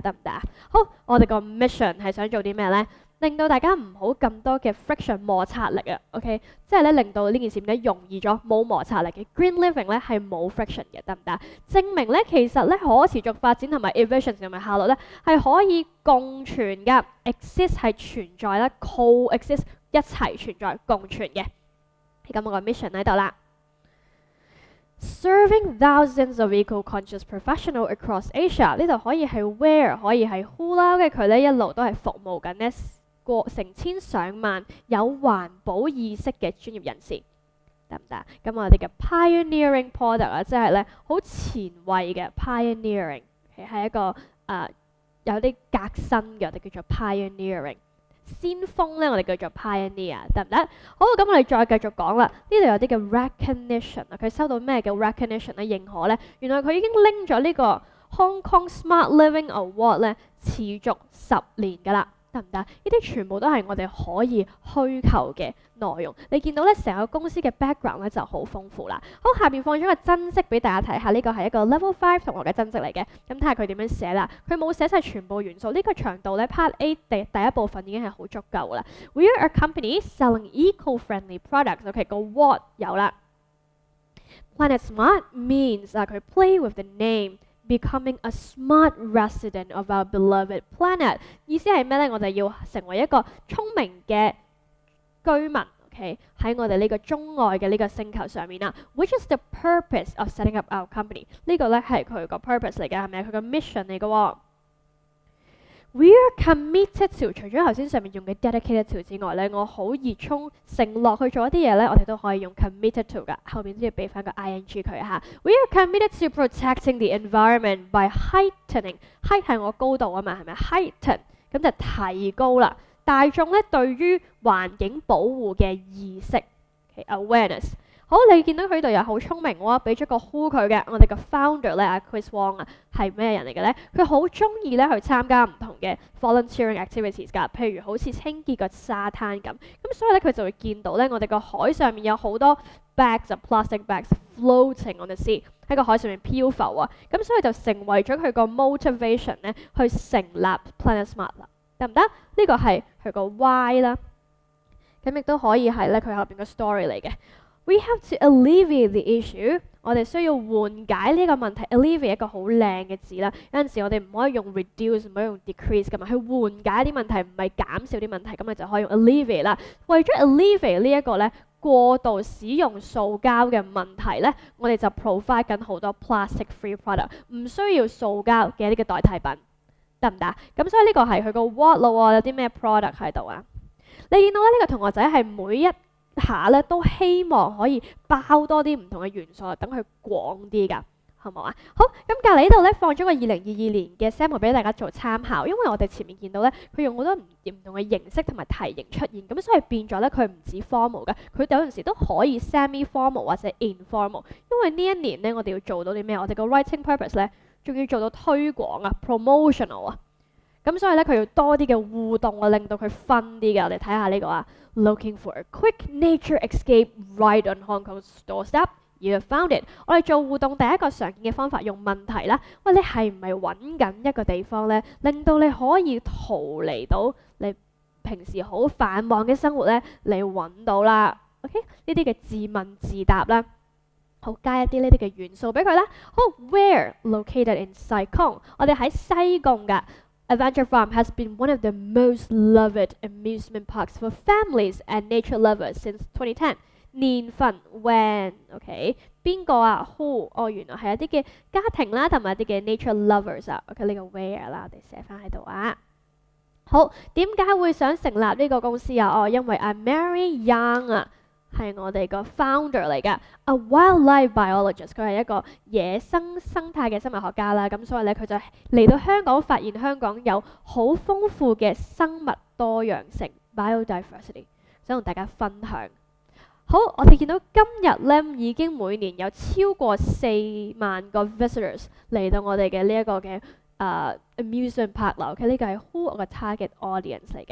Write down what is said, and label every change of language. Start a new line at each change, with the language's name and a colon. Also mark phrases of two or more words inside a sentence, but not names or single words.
Cantonese: 得唔得啊？好，我哋個 mission 係想做啲咩咧？令到大家唔好咁多嘅 friction 摩擦力啊 ，OK， 即係咧令到呢件事咧容易咗，冇摩擦力嘅
English: green living
Cantonese: 咧係冇 friction 嘅，得唔得？證明咧其實咧可持續發展同埋 efficiency 同埋效率咧係可以共存㗎 ，exist 係存在啦 ，coexist 一齊存在共存嘅。咁我個 mission 喺度啦
English: ，serving thousands of eco-conscious professionals across Asia，
Cantonese: 呢度可以係 where， 可以係 who 啦，跟住佢咧一路都係服務緊呢過成千上萬有環保意識嘅專業人士，得唔得？咁我哋嘅
English: pioneering product
Cantonese: 啊，即係咧好前衛嘅 pioneering， 係一個有啲革新嘅，我哋叫做 pioneering。先鋒咧，我哋叫做 pioneer， 得唔得？好，咁我哋再繼續講啦。呢度有啲嘅 recognition 啊，佢收到咩嘅 recognition 咧？認可咧？原來佢已經拎咗呢個 Hong Kong Smart Living Award 咧，持續10年㗎啦，得唔得？呢啲全部都係我哋可以虛構嘅內容。你見到咧，成個公司嘅 background 咧就好豐富啦。好，下邊放咗個真跡俾大家睇下，呢個係一個 Level 5同學嘅真跡嚟嘅。咁睇下佢點樣寫啦。佢冇寫晒全部元素，呢個長度咧 Part A 第一部分已經係好足夠啦。
English: We are a company selling eco-friendly products。
Cantonese: OK， 個 what 有啦。Planet Smart means 佢
English: play with the name。 Becoming a smart resident of our beloved planet，
Cantonese: 意思係咩咧？我哋要成為一個聰明嘅居民 ，OK， 喺我哋呢個鍾愛嘅呢個星球上面啦。
English: Which is the purpose of setting up our company？
Cantonese: 呢個咧係佢個 purpose 嚟嘅，係咪？佢個 mission 嚟嘅喎。
English: We are committed to，
Cantonese: 除咗頭先上面用嘅
English: dedicated to
Cantonese: 之外咧，我好熱衷承諾去做一啲嘢咧，我哋都可以用
English: committed to
Cantonese: 噶，後邊都要俾翻個 ing 佢嚇。
English: We are committed to protecting the environment by heightening，
Cantonese: height 係我高度啊嘛，係咪 heighten 咁就提高啦，大眾咧對於環境保護嘅意識 ，awareness。好，你見到佢度又好聰明喎，俾咗個 who 佢嘅，我哋個 founder 咧阿 Chris Wong 啊，係咩人嚟嘅咧？佢好中意咧去參加唔同嘅
English: volunteering activities
Cantonese: 㗎，譬如好似清潔個沙灘咁。咁所以咧佢就會見到咧，我哋個海上面有好多
English: bags of plastic bags floating on the sea，
Cantonese: 喺個海上面漂浮啊。咁所以就成為咗佢個 motivation 咧，去成立 Planet Smart 啦，得唔得？呢個係佢個 why 啦。咁亦都可以係咧佢後邊個 story 嚟嘅。
English: We have to alleviate the issue。
Cantonese: 我哋需要緩解呢個問題。alleviate 一個好靚嘅字啦。有陣時我哋唔可以用 reduce，唔可以用 decrease 噶嘛，去緩解啲問題，唔係減少啲問題。咁你就可以用 alleviate 啦。為咗 alleviate 呢一個咧過度使用塑膠嘅問題咧，我哋就 provide 緊好多
English: plastic free product，
Cantonese: 唔需要塑膠嘅一啲嘅代替品，得唔得？咁所以呢個係佢個 what 咯喎，有啲咩 product 喺度啊？你見到咧呢個同學仔係每一下咧都希望可以包多啲唔同嘅元素，等佢廣啲㗎，好唔好啊？好，咁隔離呢度咧放咗個2022年嘅 sample 俾大家做參考，因為我哋前面見到咧佢用好多唔同嘅形式同埋題型出現，咁所以變咗咧佢唔止 formal 嘅，佢有陣時都可以 semi-formal 或者 informal。因為呢一年咧我哋要做到啲咩？我哋個
English: writing purpose
Cantonese: 咧仲要做到推廣啊 ，promotional 啊。咁所以咧佢要多啲嘅互動啊，令到佢 fun 啲嘅。我哋睇下呢個啊 ，
English: Looking for a quick nature escape right on Hong Kong's doorstep, you have found it。
Cantonese: 我哋做互動第一個常見嘅方法用問題啦。喂，你係唔係揾緊一個地方咧，令到你可以逃離到你平時好繁忙嘅生活咧，你揾到啦。OK， 呢啲嘅自問自答啦。好，加一啲呢啲嘅元素俾佢啦。
English: 好 ，Where located in 西貢？
Cantonese: 我哋喺西貢㗎。
English: Adventure Farm has been one of the most loved amusement parks for families and nature lovers since 2010。
Cantonese: 年份 when，OK， 邊個啊 ？Who？哦，原來係一啲嘅家庭啦，同埋一啲嘅
English: nature lovers
Cantonese: 啊。OK，呢個 where 啦，我哋寫翻喺度啊。好，點解會想成立呢個公司啊？哦，因為阿 Mary Young 啊。係我哋個 founder 嚟㗎 ，
English: a wildlife biologist，
Cantonese: 佢係一個野生生態嘅生物學家啦。咁所以咧，佢就嚟到香港，發現香港有好豐富嘅生物多樣性 biodiversity， 想同大家分享。好，我哋見到今日咧已經每年有超過4萬個 visitors 嚟到我哋嘅呢一個嘅amusement park 啦。OK， 呢個係 who 我嘅
English: target audience
Cantonese: 嚟嘅。